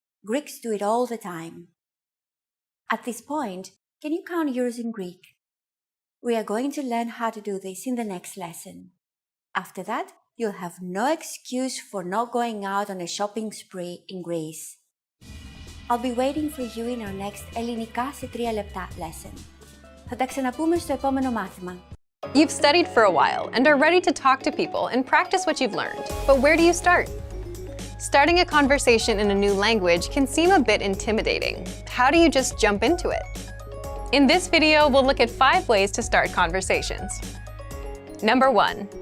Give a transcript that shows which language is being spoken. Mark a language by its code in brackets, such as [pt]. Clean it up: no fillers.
[en] Greeks do it all the time. At this point, can you count yours in Greek? We are going to learn how to do this in the next lesson. After that, you'll have no excuse for not going out on a shopping spree in Greece. I'll be waiting for you in our next [el] ελληνικά σε 3 λεπτά [en] lesson. [el] Θα τα ξαναπούμε στο επόμενο μάθημα. [en] You've studied for a while and are ready to talk to people and practice what you've learned. But where do you start? Starting a conversation in a new language can seem a bit intimidating. How do you just jump into it? In this video, we'll look at 5 ways to start conversations. Number 1.